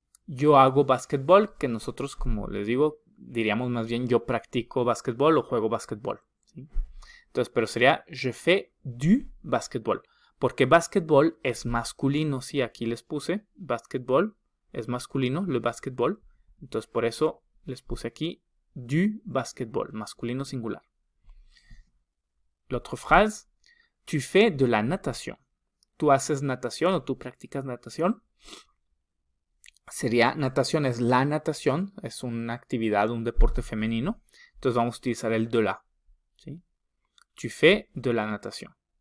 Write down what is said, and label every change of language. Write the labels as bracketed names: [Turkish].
[Spanish] Yo hago basketball, que nosotros, como les digo, diríamos más bien yo practico basketball o juego basketball, ¿sí? Entonces, pero sería [French] je fais du basketball. [Spanish] Porque basketball es masculino, sí, aquí les puse basketball, es masculino, le basketball. Entonces, por eso les puse aquí du basketball, masculino singular. [French] L'autre phrase, tu fais de la natation. [Spanish] Tú haces natación o tú practicas natación. Sería natación, es la natación, es una actividad, un deporte femenino. Entonces vamos a utilizar el de la, ¿sí? [French] Tu fais de la natation.